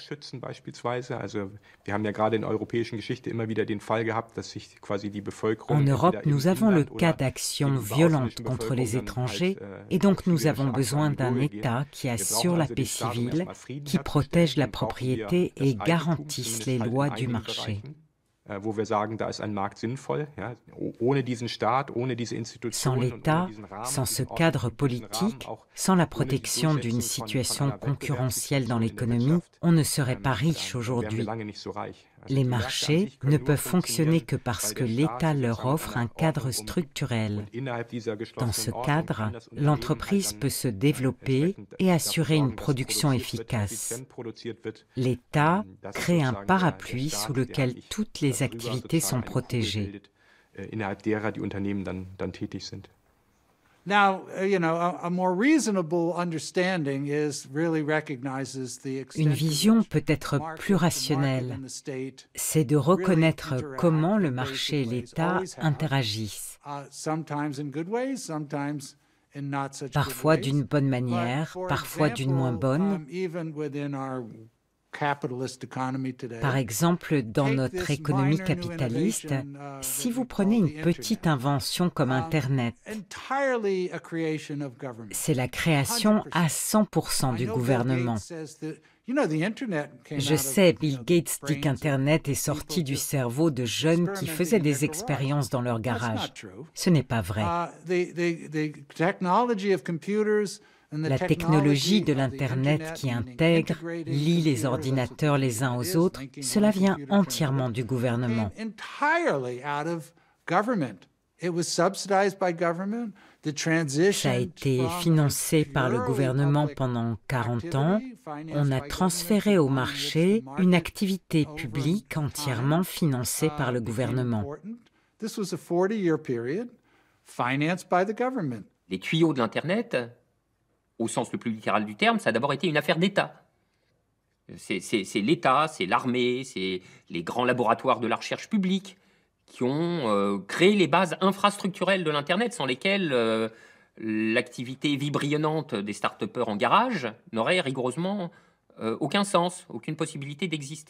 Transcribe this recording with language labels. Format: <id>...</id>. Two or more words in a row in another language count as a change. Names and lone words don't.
<fr>En Europe, nous avons le cas d'actions violentes contre les étrangers et donc nous avons besoin d'un État qui assure la paix civile, qui protège la propriété et garantisse les lois du marché.</fr> <de>wo wir sagen, da ist ein Markt sinnvoll, ja, ohne diesen Staat, ohne diese</de> <fr>Sans</fr> <de>Institutionen und</de> <fr>l'État,</fr> <de>ohne diesen Rahmen,</de> <fr>sans ce</fr> <de>diesen</de> <fr>cadre</fr> <de>ordentlichen</de> <fr>politique,</fr> <de>Rahmen, auch</de> <fr>sans la</fr> <de>ohne die</de> <fr>protection d'une</fr> <de>Durchsetzung</de> <fr>situation</fr> <de>einer</de> <fr>concurrentielle dans</fr> <de>Wettbewerbssituation in der</de> <fr>l'économie,</fr> <de>Wirtschaft,</de> <fr>on ne serait pas</fr> <de>dann</de> <fr>riche</fr> <de>wären wir</de> <fr>aujourd'hui.</fr> <de>lange nicht so reich. Also</de> <fr>Les</fr> <de>die Märkte an</de> <fr>marchés</fr> <de>sich können</de> <fr>ne</fr> <de>nur</de> <fr>peuvent fonctionner</fr> <de>funktionieren,</de> <fr>que parce</fr> <de>weil</de> <fr>que</fr> <de>der Staat</de> <fr>l'État</fr> <de>sich</de> <fr>leur</fr> <de>sozusagen</de> <fr>offre un</fr> <de>einer</de> <fr>cadre</fr> <de>Ordnung</de> <fr>structurel.</fr> <de>und innerhalb dieser</de> <fr>Dans ce</fr> <de>geschlossenen Ordnung</de> <fr>cadre,</fr> <de>kann das Unternehmen</de> <fr>l'entreprise</fr> <de>halt</de> <fr>peut</fr> <de>dann,</de> <fr>se développer</fr> <de>entsprechend</de> <fr>et</fr> <de>dafür</de> <fr>assurer une</fr> <de>sorgen, dass</de> <fr>production</fr> <de>produziert wird,</de> <fr>efficace.</fr> <de>effizient produziert wird.</de> <fr>L'État</fr> <de>Das ist</de> <fr>crée un</fr> <de>sozusagen</de> <fr>parapluie</fr> <de>der</de> <fr>sous</fr> <de>Staat, der</de> <fr>lequel</fr> <de>eigentlich</de> <fr>toutes les</fr> <de>darüber</de> <fr>activités sont</fr> <de>sozusagen eine Kugel</de> <fr>protégées.</fr> <de>bildet, innerhalb derer die Unternehmen dann tätig sind.</de> <en>Now, a more reasonable understanding really recognizes the extent</en> <fr>Une</fr> <en>to</en> <fr>vision</fr> <en>which</en> <fr>peut être</fr> <en>market-</en> <fr>plus</fr> <en>the market</en> <fr>rationnelle.</fr> <en>and the state,</en> <fr>C'est de reconnaître</fr> <en>interact</en> <fr>comment le</fr> <en>in</en> <fr>marché et</fr> <en>basic ways,</en> <fr>l'État</fr> <en>always have.</en> <fr>interagissent,</fr> <en>sometimes in good ways, sometimes in not such</en> <fr>parfois</fr> <en>good ways.</en> <fr>d'une bonne</fr> <en>But</en> <fr>manière,</fr> <en>for</en> <fr>parfois d'une moins</fr> <en>example,</en> <fr>bonne.</fr> <en>even within our capitalist economy today,</en> <fr>Par exemple, dans</fr> <en>take</en> <fr>notre</fr> <en>this</en> <fr>économie</fr> <en>minor new</en> <fr>capitaliste,</fr> <en>innovation,</en> <fr>si</fr> <en>that</en> <fr>vous</fr> <en>we</en> <fr>prenez</fr> <en>call</en> <fr>une</fr> <en>the</en> <fr>petite</fr> <en>Internet,</en> <fr>invention comme Internet,</fr> <en>entirely a creation of government.</en> <fr>c'est la création à 100%</fr> <en>I</en> <fr>du</fr> <en>know Bill</en> <fr>gouvernement.</fr> <en>Gates says that, the Internet came</en> <fr>Je</fr> <en>out of,</en> <fr>sais, Bill Gates dit</fr> <en>brains</en> <fr>qu'Internet est</fr> <en>of</en> <fr>sorti</fr> <en>people</en> <fr>du</fr> <en>just</en> <fr>cerveau de jeunes qui faisaient</fr> <en>experimenting in</en> <fr>des</fr> <en>their</en> <fr>expériences dans leur</fr> <en>That's</en> <fr>garage.</fr> <en>not true.</en> <fr>Ce n'est pas vrai.</fr> <en>The technology of computers and the</en> <fr>La technologie de</fr> <en>technology of the</en> <fr>l'Internet</fr> <en>Internet</en> <fr>qui</fr> <en>meaning</en> <fr>intègre,</fr> <en>integrated</en> <fr>lie les</fr> <en>computers,</en> <fr>ordinateurs les uns</fr> <en>it</en> <fr>aux</fr> <en>is</en> <fr>autres,</fr> <en>linking</en> <fr>cela</fr> <en>one</en> <fr>vient</fr> <en>computer to</en> <fr>entièrement</fr> <en>another,</en> <fr>du gouvernement.</fr> <en>came entirely out of government. It was subsidized by government. The transition</en> <fr>Ça a été</fr> <en>from</en> <fr>financé par le</fr> <en>purely</en> <fr>gouvernement</fr> <en>public</en> <fr>pendant 40 ans.</fr> <en>activity, financed</en> <fr>On a</fr> <en>by</en> <fr>transféré</fr> <en>government,</en> <fr>au</fr> <en>to one in which</en> <fr>marché</fr> <en>the</en> <fr>une</fr> <en>market</en> <fr>activité</fr> <en>over</en> <fr>publique</fr> <en>time,</en> <fr>entièrement financée par le</fr> <en>became</en> <fr>gouvernement.</fr> <en>important. This was a 40-year period financed by the government.</en> <fr>Les tuyaux de l'Internet, au sens le plus littéral du terme, ça a d'abord été une affaire d'État. C'est l'État, c'est l'armée, c'est les grands laboratoires de la recherche publique qui ont créé les bases infrastructurelles de l'Internet sans lesquelles l'activité vibrillonnante des start-upers en garage n'aurait rigoureusement aucun sens, aucune possibilité d'exister.</fr>